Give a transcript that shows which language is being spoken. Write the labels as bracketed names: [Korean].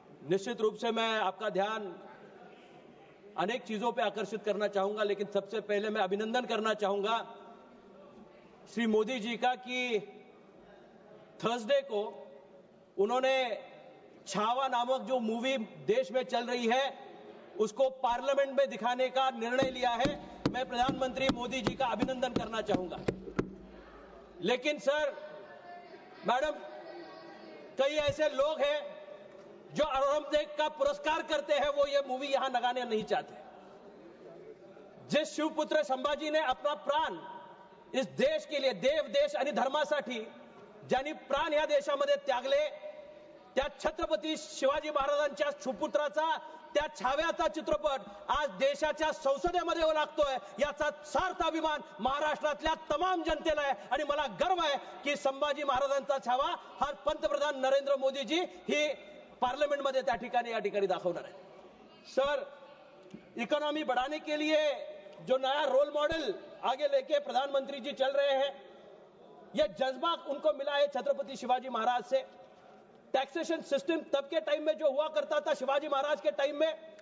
[Hindi] निश्चित रूप से मैं आपका ध्यान अनेक चीजों पर आकर्षित करना चाहूंगा, लेकिन सबसे पहले मैं अभिनंदन करना चाहूंगा श्री मोदी जी का कि थर्सडे को उन्होंने छावा नामक जो मूवी देश में चल रही है उसको पार्लियामेंट में दिखाने का निर्णय लिया है। मैं प्रधानमंत्री मोदी जी का अभिनंदन करना चाहूंगा। लेकिन सर, मैडम, कई ऐसे लोग हैं जो औरंगजेब का पुरस्कार करते हैं, वो ये मूवी यहां लगाने नहीं चाहते। जिस शिवपुत्र संभाजी ने अपना प्राण इस देश के लिए, [Marathi] देव देश आणि धर्मासाठी ज्यांनी प्राण या देशामध्ये त्यागले, त्या छत्रपती शिवाजी महाराजांच्या सुपुत्राचा, त्या छाव्याचा चित्रपट आज देशाच्या संसदेमध्ये लागतोय, याचा सार्थ अभिमान महाराष्ट्रातल्या तमाम जनतेला आहे आणि मला गर्व आहे की संभाजी महाराजांचा छावा हा पंतप्रधान नरेंद्र मोदीजी ही पार्लियामेंट मध्ये त्या ठिकाणी दाखवणार आहे। [Hindi] सर, इकोनॉमी बढ़ाने के लिए जो नया रोल मॉडल आगे लेके प्रधानमंत्री जी चल रहे हैं, यह जज्बा उनको मिला है छत्रपति शिवाजी महाराज से। टैक्सेशन सिस्टम तब के टाइम में जो हुआ करता था शिवाजी महाराज के टाइम में,